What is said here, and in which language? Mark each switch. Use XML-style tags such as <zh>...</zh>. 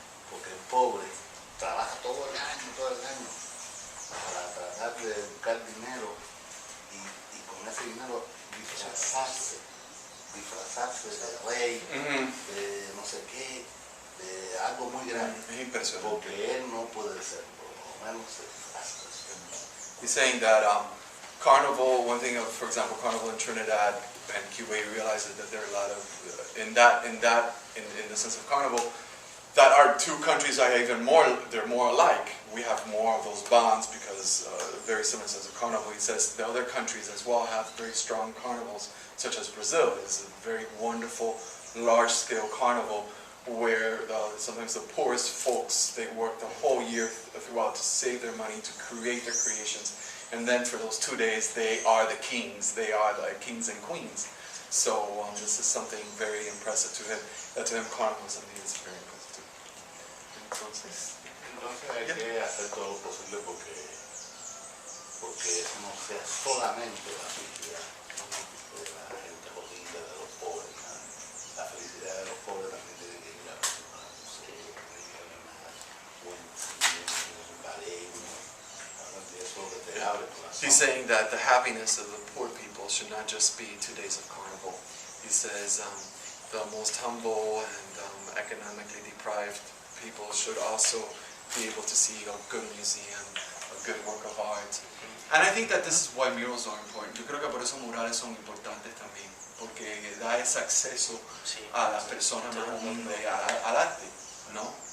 <es>Porque el pobre trabaja todo el año, para tratar de buscar dinero y con ese dinero disfrazarse de rey, de no sé qué, de algo muy grande. Es impresionante. Porque él no puede ser, por lo menos se disfraza.</es> <en>He's saying that Carnival, one thing of, for example, Carnival in Trinidad and Cuba, he realizes that there are a lot of, in the sense of Carnival, that our two countries are even more, they're more alike. We have more of those bonds because very similar sense of Carnival. He says the other countries as well have very strong carnivals, such as Brazil is a very wonderful, large-scale carnival where sometimes the poorest folks, they work the whole year throughout to save their money to create their creations. And then for those 2 days, they are the kings. They are the kings and queens. So this is something very impressive to him. To him, carnival is something that's very impressive too.</en> <es>Entonces hay que hacer todo lo posible porque eso no sea solamente la felicidad de la gente jodida, de los pobres. La felicidad de los pobres también tiene que ir a un museo, tiene que ir a una buen cine, un ballet, eso es lo que te abre el corazón.</es> <en>He's saying that the happiness of the poor people should not just be 2 days of carnival. He says the most humble and economically deprived people should also be able to see a good museum, a good work of art. And I think that this is why murals are important.</en> <es>Yo creo que por eso murales son importantes también, porque da ese acceso a la persona más humilde al arte, ¿no?</es>